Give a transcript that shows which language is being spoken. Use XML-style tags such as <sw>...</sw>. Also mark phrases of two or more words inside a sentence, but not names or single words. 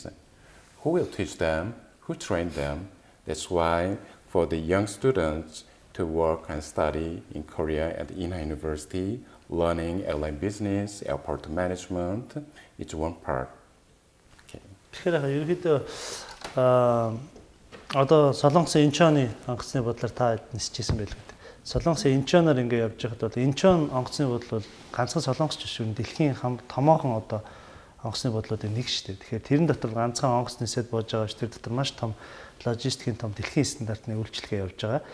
<en>Who will teach them? Who train them? That's why for the young students to work and study in Korea at Inha University, learning airline business, airport management, it's one part.</en> <mn>Тэгэхээр ерөнхийдөө Одоо Солонгосын Инчоны онгоцны бодлоор та нисчихсэн байлгүй. Солонгосын Инчоноор ингээ явж байхад бол Инчон онгоцны бодол бол ганцхан Солонгосч шүү. Дэлхийн томоохон одоо онгоцны бодлуудын нэг шүү дээ. Тэгэхээр тэрэн дотор ганцхан онгоц нисээд бууж байгаа шүү. Тэр дотор маш том логистикийн том дэлхийн стандартны үйлчилгээ явж байгаа.</mn>